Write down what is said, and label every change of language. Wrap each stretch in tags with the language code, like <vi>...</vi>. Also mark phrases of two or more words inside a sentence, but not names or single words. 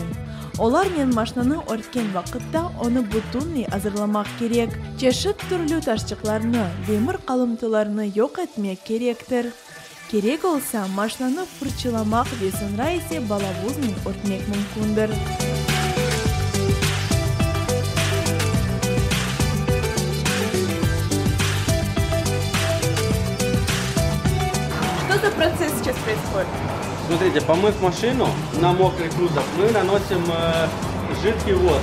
<crh>Olarla maşinanı örtken vakitte onu bütünlüğü hazırlamak gerek. Çeşit türlü taşçıklarını, demir kalıntılarını yok etmek gerektir. Gerek olsa maşinanı fırçalamak ve sonra ise balavuzla örtmek mümkündür.</crh> <ru>Что за процесс сейчас происходит? Смотрите, помыв машину на мокрый кузов, мы наносим жидкий воск.</ru>